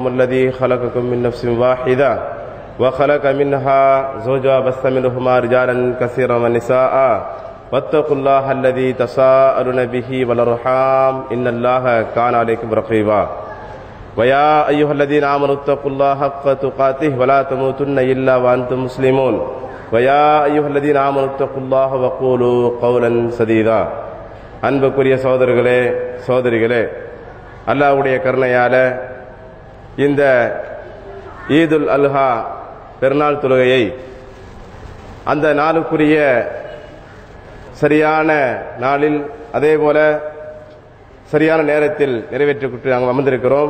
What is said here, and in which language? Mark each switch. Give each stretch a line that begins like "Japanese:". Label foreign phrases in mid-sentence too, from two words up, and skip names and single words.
Arabic: الذي خلقكم من نفس واحدة وخلق منها زوجها بث منهما رجالا كثيرا ونساء واتقوا الله الذي تساءلون به والأرحام إن الله كان عليكم رقيبا ويا أيها الذين آمنوا اتقوا الله حق تقاته ولا تموتن إلا وأنتم مسلمون ويا أيها الذين آمنوا اتقوا الله وقولوا قولا سديدا.
Tamil: அன்புக்குரிய சகோதரர்களே சகோதரிகளே, அல்லாஹ்வுடைய கருணையால இந்த ஈதுல் அல்ஹா பெருநாள் தொழுகையை அந்த நாளுக்குரிய சரியான நாளில் அதே போல சரியான நேரத்தில் நிறைவேற்றிவிட்டு நாங்கள் அமர்ந்திருக்கிறோம்.